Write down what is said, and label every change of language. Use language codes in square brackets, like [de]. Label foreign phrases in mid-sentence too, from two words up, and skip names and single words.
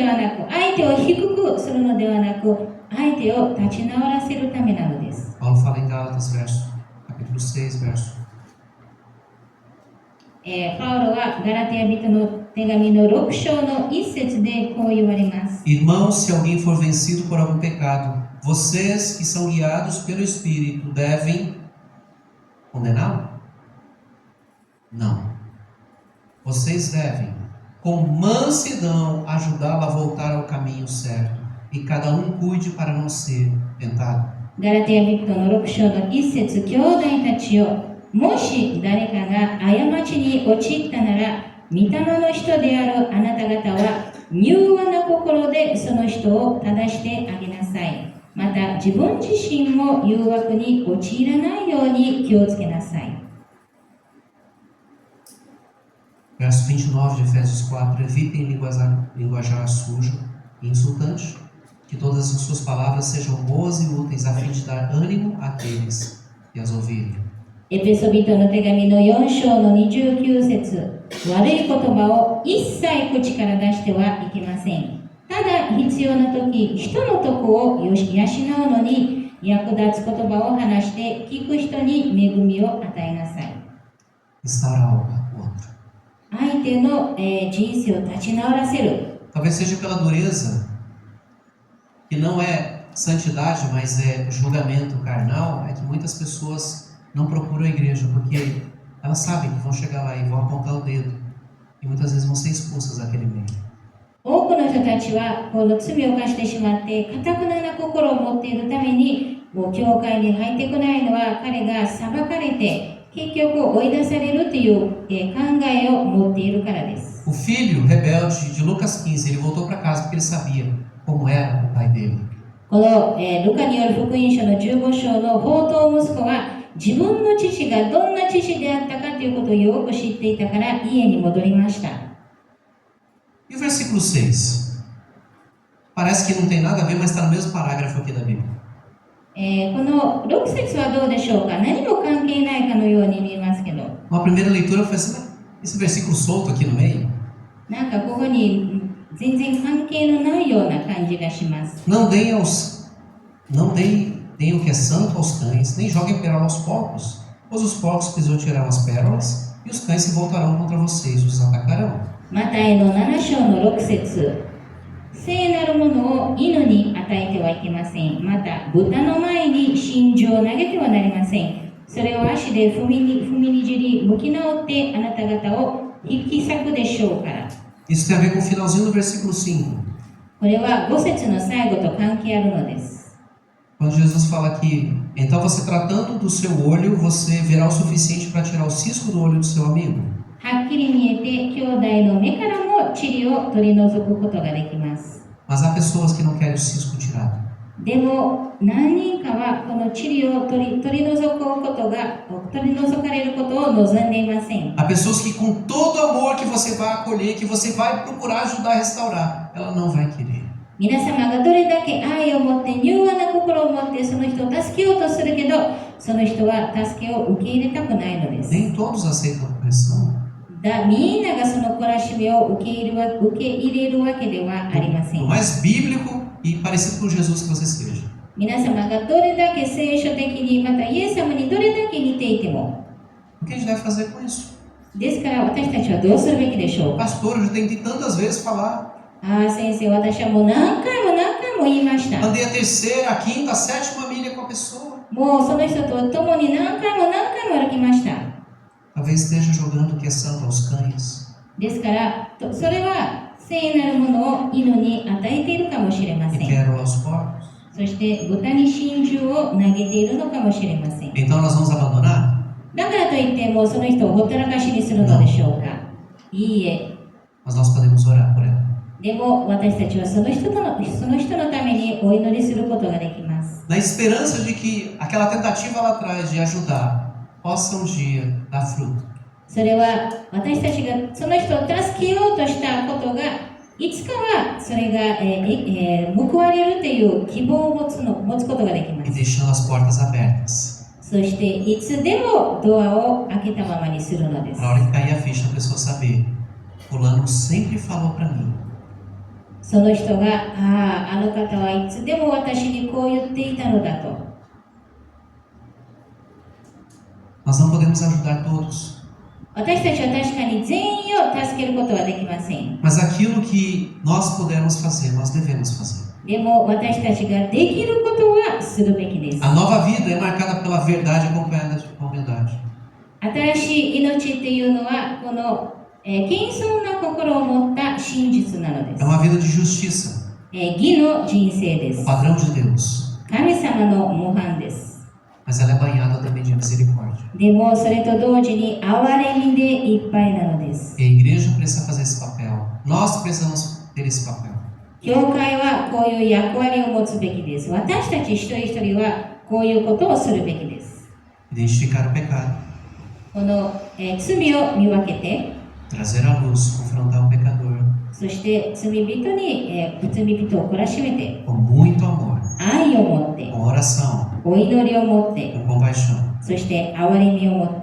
[ja] そこで私たちは踏みつけるのではなく、相手を低くするのではなく、 相手を立ち直らせるためなのです。 [pt] Paulo fala em Gálatas, capítulo 6, verso [ja] パウロはガラテヤ人の手紙の6章の1節でこう言われます。 [pt] Irmãos, se alguém for vencido por algum pecado, vocês que são guiados pelo Espírito devem condená-lo? Não. Vocês devem, com mansidão, ajudá-lo a voltar ao caminho certo. E cada um cuide para não ser tentado. [ja] ガラテヤ人の6章の1節、兄弟たちよ、もし誰かが過ちに陥ったなら、御霊の人であるあなた方は柔和な心でその人を正してあげなさい。また自分自身も誘惑に陥らないように気をつけなさい。 [pt] Verso 29 de Efésios 4. Evitem linguajar sujo e insultante, que todas as suas palavras sejam boas e úteis a fim de dar ânimo àqueles que as ouvirem. [ja] エペソビトの手紙の4章の29節、悪い言葉を一切口から出してはいけません。ただ必要な時、人の徳を養うのに役立つ言葉を話して聞く人に恵みを与えなさい。 [pt] Restaurar o outro. [ja] 相手の人生を立ち直らせる。 [pt] Talvez seja pela dureza, que não é santidade, mas é julgamento carnal, é que muitas pessoas não procuram a igreja, porque elas sabem que vão chegar lá e vão apontar o dedo, e muitas vezes vão ser expulsas daquele meio. [ja] 多くの人たちはこの罪を犯してしまって堅くなな心を持っているために、もう教会に入ってこないのは彼が裁かれて結局追い出されるという考えを持っているからです。 [pt] O filho rebelde de Lucas 15, ele voltou para casa porque ele sabia como era o pai dele. [ja] この、ルカによる福音書の15章の放蕩息子は自分の父がどんな父であったかということをよく知っていたから家に戻りました。 [pt] E o versículo 6? Parece que não tem nada a ver, mas está no mesmo parágrafo aqui da Bíblia. [ja] この6節はどうでしょうか。何も関係ないかのように見えますけど。 [pt] Uma primeira leitura foi assim, esse versículo solto aqui no meio. [ja] なんかここに全然関係のないような感じがします。 [pt] Não deem o que é santo aos cães, nem joguem pérola aos porcos, pois os porcos pisotearão as pérolas, e os cães se voltarão contra vocês e os atacarão. [ja] マタイの7章の6節、聖なるものを犬に与えてはいけません。また豚の前に真珠を投げてはなりません。それを足で踏みにじり向き直ってあなた方を引き裂くでしょうから。 [pt] Isso tem a ver com o finalzinho do versículo 5. [ja] これは5節の最後と関係あるのです。 [pt] Quando Jesus fala que, então você tratando do seu olho, você verá o suficiente para tirar o cisco do olho do seu amigo. [ja] はっきり見えて兄弟の目からも塵を取り除くことができます。 [pt] Mas há pessoas que não querem o cisco tirado. [ja] でも何人かはこの塵を取り除かれることを望んでいません。 [pt] Há pessoas que com todo amor que você vai acolher, que você vai procurar ajudar a restaurar, ela não vai querer. [ja] 皆様がどれだけ愛を持って柔和な心を持ってその人を助けようとするけど、その人は助けを受け入れたくないのです。 [pt] Nem todos aceitam a correção. [ja] みんながその懲らしめを受け入れるわけではありません。 [pt] Por mais bíblico e parecido com Jesus que você seja. [ja] 皆様がどれだけ聖書的にまたイエス様にどれだけ似ていても、 [pt] O que a gente deve fazer com isso? [ja] ですから私たちはどうするべきでしょうか。 [pt] Pastor, eu já tentei tantas vezes falar. [ja] 先生、私はもう何回も言いました。 [pt] Andei a terceira, a quinta, a sétima milha com a pessoa. [ja] もうその人と共に何回も歩きました。 [pt] Talvez esteja jogando o que é santo aos cães. [ja] ですからそれは聖なるものを犬に与えているかもしれませ [pt] E [ja] ん。 [pt] pérola aos porcos. [ja] そして豚に真珠を投げているのかもしれません。 Então nós vamos abandonar? だからといってもうその人をほったらかしにするのでしょうか。いいえ。 [pt] Mas nós podemos orar por ela. [ja] でも私たちはその人のためにお祈りすることができます。 [pt] Na esperança de que aquela tentativa lá atrás de ajudar possa dia dar fruto. [ja] それは私たちがその人を助けようとしたことがいつかはそれが、報われるという希望を持つことができま [pt] E [ja] す。 [pt] deixando as portas abertas. [ja] そしていつでもドアを開けたままにするのです。 [pt] Na hora que cair a ficha, a pessoa saber. Fulano sempre falou para mim. [ja] その人が、あの方はいつでも私にこう言っていたのだと。 [pt] Nós não podemos ajudar todos. [ja] 私たちは確かに全員を助けることはできません。 [pt] Mas aquilo que nós pudermos fazer, nós devemos fazer. [ja] でも私たちができることはするべきです。 [pt] A nova vida é marcada pela verdade acompanhada de humildade. [ja] 新しい命っていうのはこの、謙遜な心を持った真実なので [pt] É [ja] す。 [pt] uma vida de justiça, [ja] 義の人生で [pt] o [ja] す。 [pt] padrão de Deus. [ja] 神様の模範です。 [pt] Mas ela é banhada também de misericórdia. [ja] でもそれと同時に憐れみでいっぱいなのです。 [pt] E a igreja precisa fazer esse papel. Nós precisamos ter esse papel. [ja] 教会はこういう役割を持つべきです。私たち一人一人はこういうことをするべきです。 [pt] Identificar o pecado, [ja] この、罪を見分けて、 [pt] trazer à luz, confrontar o pecador [ja] そして罪人に、罪人を懲らしめて、 [pt] com muito amor, [ja] 愛を持って、 [pt] com oração, [ja] お祈りを持って、 [pt] com compaixão, [ja] そして憐れみを持って